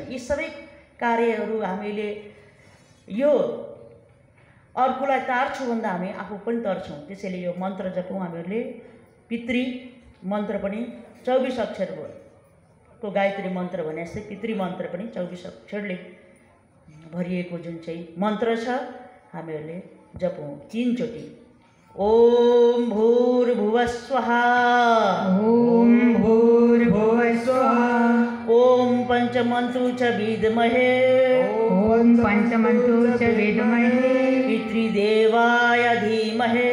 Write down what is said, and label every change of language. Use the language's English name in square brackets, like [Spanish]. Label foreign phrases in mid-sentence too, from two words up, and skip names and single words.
[Nepali] यी सबै कार्यहरू हामीले यो अर्कोलाई तार्छु भन्दा हामी आफू पनि तर्छौँ। त्यसैले यो मन्त्र जपौँ हामीहरूले। पितृ मन्त्र पनि 24 अक्षरको गायत्री मन्त्र भने जस्तै पितृ मन्त्र पनि 24 अक्षरले भरिएको जुन चाहिँ मन्त्र छ हामीहरूले जपौँ 3 चोटि। [Sanskrit] ओम भूर्भुवः स्वहा, ओम भूर्भुवः स्वहा, ओम पंचमन्तु च विद्महे, ओम पंचमन्तु च विद्महे, पितृदेवाय धीमहि,